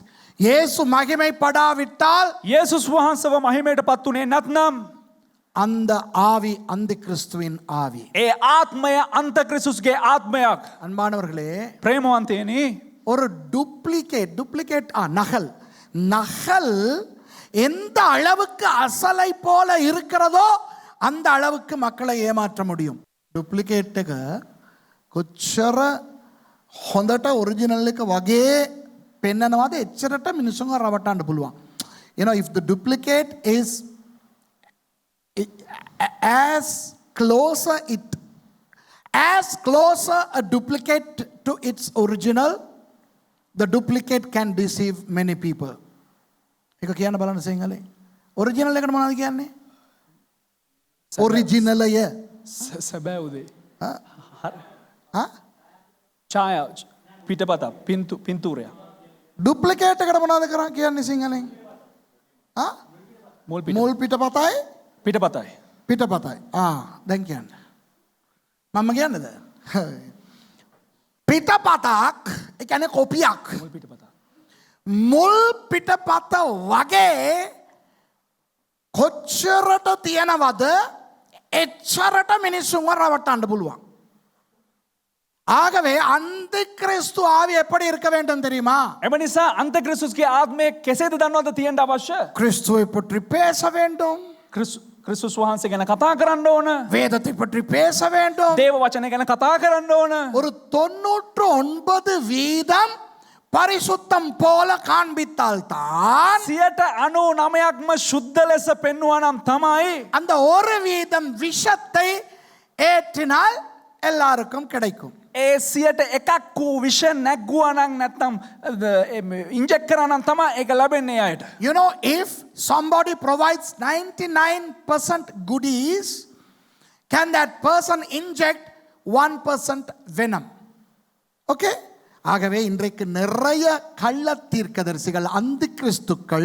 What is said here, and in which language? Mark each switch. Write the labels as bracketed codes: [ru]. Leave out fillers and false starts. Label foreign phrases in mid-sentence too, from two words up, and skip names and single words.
[ta] இயேசு மகிமைப்படாவிட்டால், [si] යේසුස් වහන්සේව මහිමයට පත්ුනේ නැත්නම් [ta] அந்த ஆவி அந்த கிறிஸ்துவின் ஆவி. [si] ඒ ආත්මය අන්ත ක්‍රිස්තුස්ගේ ආත්මයක්. [ta] அன்பானவர்களே, [si] ප්‍රේමවන්තයනි [ta] ஒரு டூப்ளிகேட் நகல் எந்த அளவுக்கு அசலை போல இருக்கிறதோ அந்த அளவுக்கு மக்களை ஏமாற்ற முடியும். [si] ඩුප්ලිකේට් එක කොච්චර හොඳට ඔරිජිනල් එක වගේ පෙන්නනවාද එච්චරට මිනිස්සුන්ව රවට්ටන්න පුළුවන්. [en] You know, if the duplicate is as closer a duplicate to its original, the duplicate can deceive many people. [si] ඒක කියන්න බලන්න සිංහලෙන්. ඔරිජිනල් එකට මොනවද කියන්නේ? ඔරිජිනලය. සැබෑවුදේ. ඡායා පිටපත පින්තූරය. ඩුප්ලිකේට් එකට මොනවද කරන්නේ කියන්නේ සිංහලෙන්? මුල් පිටපතයි පිටපතයි. දැන් කියන්න. මම කියන්නද? පිටපතක් ඒ කියන්නේ කොපියක්. මුල් පිටපත වගේ කොච්චරට තියනවද එච්චරට මිනිස්සුන්ව රවට්ටන්න පුළුවන්. [ta] ஆகவே அந்த கிறிஸ்து ஆவி எப்படி இருக்க வேண்டும் தெரியுமா? [si] එම නිසා අන්ත ක්‍රිස්තුස්ගේ ආත්මය කෙසේද දන්නවද තියෙන්න අවශ්‍ය? [ta] கிறிஸ்துவை பற்றி பேச வேண்டும். [si] ක්‍රිස්තුස් වහන්සේ ගැන කතා කරන්න ඕන. [ta] வேதத்தை பற்றி பேச வேண்டும். [si] දේව වචනය ගැන කතා කරන්න ඕන. [ta] ஒரு 99% பரிசுத்தம் போல காண்பித்தால் தான் [si] 99%ක්ම ශුද්ධ ලෙස පෙන්වුවා නම් තමයි [ta] அந்த 1% விஷத்தை ஏற்றினால் எல்லாருக்கும் கிடைக்கும். [si] ඒ 101ක් වූ විෂ නැග්ගුවා නම් නැත්නම් ඉන්ජෙක්ට් කරා නම් තමයි ඒක ලැබෙන්නේ අයට. [en] You know, if somebody provides 99% goodies, can that person inject 1% venom? Okay? [ta] ஆகவே இன்றைக்கு நிறைய கள்ள தீர்க்கதரிசிகள் அந்த கிறிஸ்துக்கள்